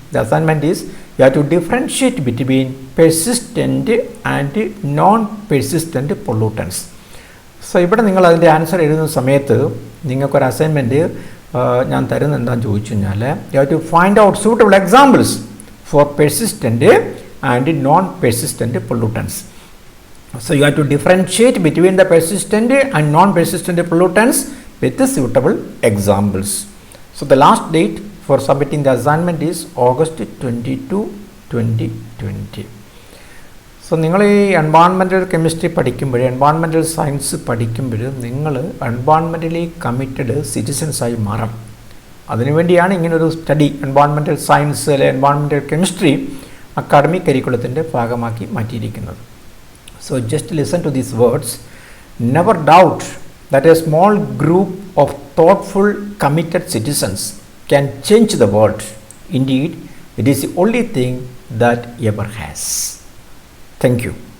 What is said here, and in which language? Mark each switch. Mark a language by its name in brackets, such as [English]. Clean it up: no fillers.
[English] The assignment is you have to differentiate between persistent and non persistent pollutants. [Malayalam] So ഇവിടെ നിങ്ങൾ അതിൻ്റെ answer എഴുതുന്ന സമയത്ത് നിങ്ങൾക്കൊരു അസൈൻമെൻറ്റ് ഞാൻ തരുന്നത് എന്താണെന്ന് ചോദിച്ചു കഴിഞ്ഞാൽ [English] You have to find out suitable examples for persistent and non persistent pollutants. So you have to differentiate between the persistent and non-persistent pollutants with the suitable examples. So the last date for submitting the assignment is August 22, 2020. [Malayalam] So നിങ്ങൾ ഈ environmental chemistry പഠിക്കുമ്പോൾ, environmental science പഠിക്കുമ്പോൾ നിങ്ങൾ എൻവയോൺമെൻ്റലി committed സിറ്റിസൻസായി മാറണം. അതിനുവേണ്ടിയാണ് ഇങ്ങനൊരു study environmental science അല്ലെ environmental chemistry academic കരിക്കുലത്തിൻ്റെ ഭാഗമാക്കി മാറ്റിയിരിക്കുന്നത്. [English] So just listen to these words. Never doubt that a small group of thoughtful, committed citizens can change the world. Indeed, it is the only thing that ever has. Thank you.